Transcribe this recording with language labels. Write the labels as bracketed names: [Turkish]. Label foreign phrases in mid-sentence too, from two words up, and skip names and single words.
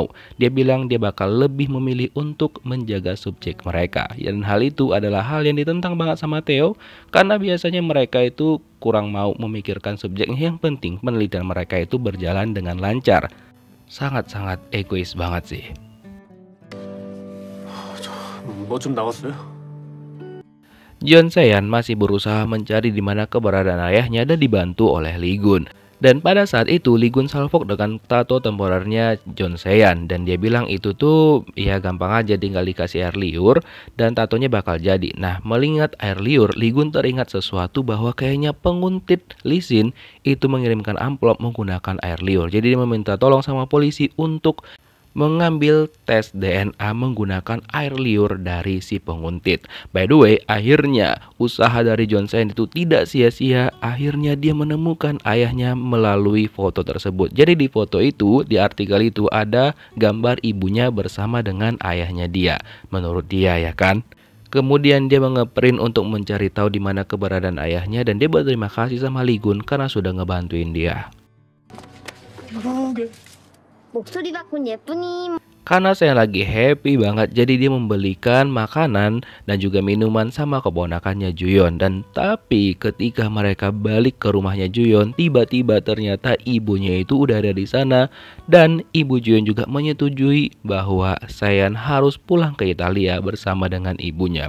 [Indonesian] Dia bilang dia bakal lebih memilih untuk menjaga subjek mereka. Dan hal itu adalah hal yang ditentang banget sama Theo, karena biasanya mereka itu kurang mau memikirkan subjeknya. Yang penting penelitian mereka itu berjalan dengan lancar. Sangat-sangat egois banget sih. [Korean] 뭐 좀 나왔어요? [Indonesian] Jeon Se-yeon masih berusaha mencari di mana keberadaan ayahnya dan dibantu oleh Lee Gun. Dan pada saat itu Lee Gun salvok dengan tato temporernya Jeon Se-yeon, dan dia bilang itu tuh ya gampang aja, tinggal dikasih air liur dan tatonya bakal jadi. Nah, melihat air liur, Lee Gun teringat sesuatu bahwa kayaknya penguntit Lee Sin itu mengirimkan amplop menggunakan air liur. Jadi dia meminta tolong sama polisi untuk mengambil tes DNA menggunakan air liur dari si penguntit. [English] By the way, [Indonesian] akhirnya usaha dari Jeon Se-yeon itu tidak sia-sia. Akhirnya dia menemukan ayahnya melalui foto tersebut. Jadi di foto itu, di artikel itu ada gambar ibunya bersama dengan ayahnya dia. Menurut dia ya kan. Kemudian dia ngeprint untuk mencari tahu di mana keberadaan ayahnya, dan dia berterima kasih sama Lee Gun karena sudah ngebantuin dia. [Korean] 목소리 바꾼 예쁜이. [Indonesian] Karena saya lagi happy banget, jadi dia membelikan makanan dan juga minuman sama keponakannya Juyeon. Dan tapi ketika mereka balik ke rumahnya Juyeon, tiba-tiba ternyata ibunya itu udah ada di sana. Dan ibu Juyeon juga menyetujui bahwa Se-yeon harus pulang ke Italia bersama dengan ibunya.